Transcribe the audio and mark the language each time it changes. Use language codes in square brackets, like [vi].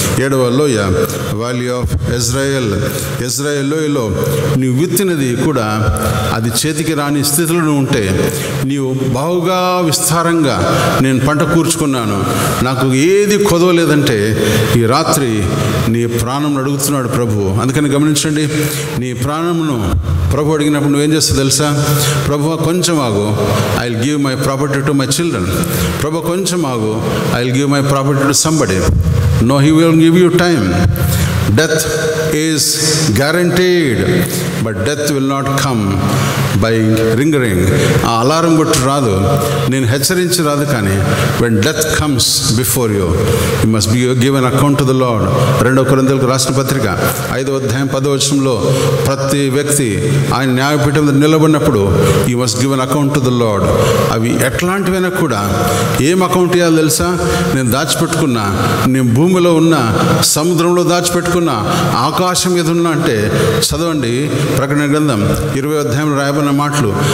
[te] 7వ లోయ valley of Israel లోయలో నీవు విత్తినది కూడా అది చేతికి రాని స్థితిలో ఉంటే, నీవు బాగుగా విస్తారంగా నేను పంట కూర్చుకున్నాను, నాకు ఏది కొదవలేదంటే ఈ రాత్రి నీ ప్రాణం అడుగుతున్నాడు ప్రభు. అందుకని గమనించండి, నీ ప్రాణమును ప్రభు అడిగినప్పుడు నువ్వేం చేస్తావు తెలుసా? ప్రభు కొంచెం ఆగు, [en] I will give my property to my children. [te] ప్రభు కొంచెం ఆగు, [en] I will give my property to somebody. No, he will give you time. Death is guaranteed, but death will not come by ringing. [te] ఆ alarm కొట్టి రాదు, నేను హెచ్చరించి రాదు. కానీ [en] when death comes before you, you must be given account to the Lord. [te] 2 కొరింథీయులకు రాసిన పత్రిక 5వ అధ్యాయం 10వ వచనంలో ప్రతి వ్యక్తి ఆయన న్యాయపీఠం మీద నిలబడినప్పుడు [en] you must give an account to the Lord. [te] అవి ఎట్లాంటివైనా కూడా ఏం అకౌంట్ ఇవ్వాలి తెలుసా? నేను దాచిపెట్టుకున్నా, నేను భూమిలో ఉన్న, సముద్రంలో దాచిపెట్టుకున్నా, ఆకాశం మీద ఉన్నా అంటే చదవండి ప్రకటన గ్రంథం 20వ అధ్యాయంలో రాయబడిన మాటలు.